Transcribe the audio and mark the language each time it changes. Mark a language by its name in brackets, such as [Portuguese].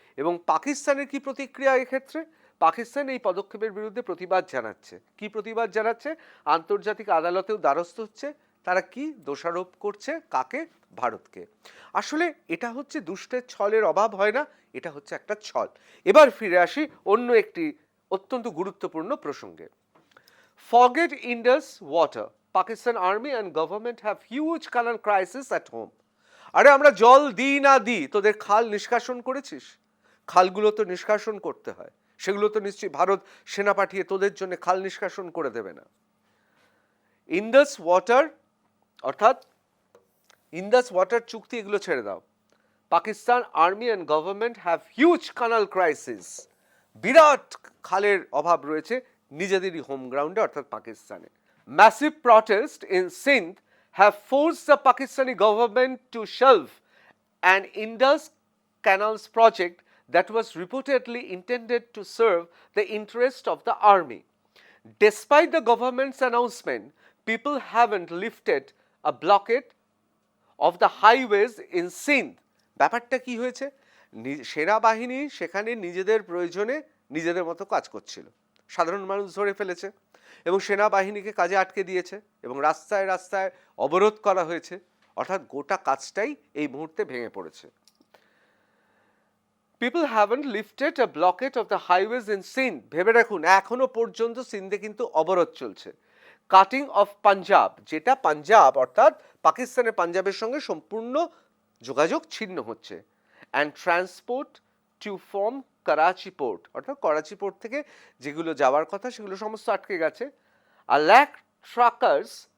[Bangla] এবং পাকিস্তানের কি প্রতিক্রিয়া এক্ষেত্রে? পাকিস্তান এই পদক্ষেপের বিরুদ্ধে প্রতিবাদ জানাচ্ছে। কি প্রতিবাদ জানাচ্ছে? আন্তর্জাতিক আদালতেও দ্বারস্থ হচ্ছে। তারা কি দোষারোপ করছে? কাকে? ভারতকে। আসলে এটা হচ্ছে দুষ্টের ছলের অভাব হয় না, এটা হচ্ছে একটা ছল। এবার ফিরে আসি অন্য একটি অত্যন্ত গুরুত্বপূর্ণ প্রসঙ্গে। [English] Forget Indus water. Pakistan army and government have huge canal crisis at home. [Bangla] আরে আমরা জল দিই না দিই, তোদের খাল নিষ্কাশন করেছিস? খালগুলো তো নিষ্কাশন করতে হয়, সেগুলো তো নিশ্চয়ই ভারত সেনা পাঠিয়ে তোদের জন্য খাল নিষ্কাশন করে দেবে না। ইন্দাস ওয়াটার, অর্থাৎ ইন্দাস ওয়াটার চুক্তি, এগুলো ছেড়ে দাও। [English] Pakistan army and government have huge canal crisis. [Bangla] বিরাট খালের অভাব রয়েছে নিজেদেরই হোম গ্রাউন্ডে, অর্থাৎ পাকিস্তানে। [English] Massive protest in Sindh have forced the Pakistani government to shelve an Indus Canals project that was reportedly intended to serve the interest of the army. Despite the government's announcement, people haven't lifted a blockade of the highways in Sindh. [Bangla] ব্যাপারটা কি হয়েছে? সেনাবাহিনী সেখানে নিজেদের প্রয়োজনে নিজেদের মতো কাজ করছিল, সাধারণ মানুষ ধরে ফেলেছে এবং সেনাবাহিনীকে কাজে আটকে দিয়েছে এবং রাস্তায় রাস্তায় অবরোধ করা হয়েছে, অর্থাৎ গোটা কাজটাই এই মুহূর্তে ভেঙে পড়েছে। [English] People haven't lifted a blockade of the highways in Sindh. [Bangla] ভেবে রাখুন, এখনো পর্যন্ত সিন্ধে কিন্তু অবরোধ চলছে। [English] cutting off Punjab, [Bangla] যেটা পাঞ্জাব অর্থাৎ পাকিস্তানের পাঞ্জাবের সঙ্গে সম্পূর্ণ যোগাযোগ ছিন্ন হচ্ছে। [English] and transport to from Karachi port, [Bangla] অর্থাৎ করাচি পোর্ট থেকে যেগুলো যাওয়ার কথা সেগুলো সমস্ত আটকে গেছে। আর [English] lack truckers